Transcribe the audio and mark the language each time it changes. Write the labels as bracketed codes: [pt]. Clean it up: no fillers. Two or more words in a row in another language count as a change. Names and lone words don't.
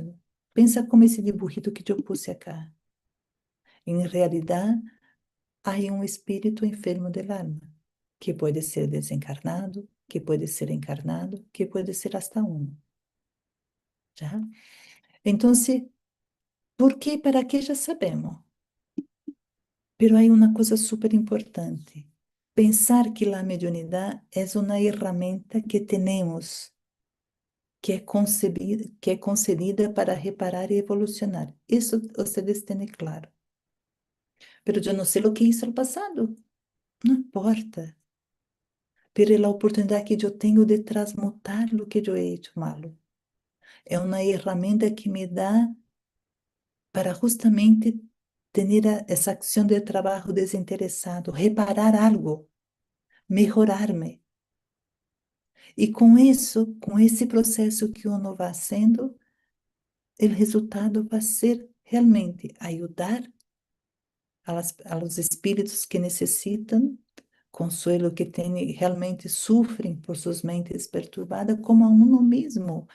[pt] Pensa como esse dibujito que eu pus acá. Em realidade, há um espírito [es] enfermo del alma, [pt] que pode ser desencarnado, que pode ser encarnado, que pode ser hasta um. Já? Então, por quê? Para que já sabemos. [es] Pero hay una cosa súper importante. Pensar que la mediunidad es una herramienta que tenemos, que [pt] é concedida [es] para reparar e evolucionar. [pt] Isso vocês têm claro. Pero eu não sei o que hice no passado. Não importa. Pero é a oportunidade que eu tenho de transmutar o que eu [es] he hecho malo. [pt] É uma ferramenta que me dá para justamente ter essa ação de trabalho desinteressado, reparar algo, melhorar-me. E com isso, com esse processo que uno vai sendo, o resultado vai ser realmente ajudar aos espíritos que necessitam consuelo, que tem, realmente sofrem por suas mentes perturbadas, como a uno mesmo.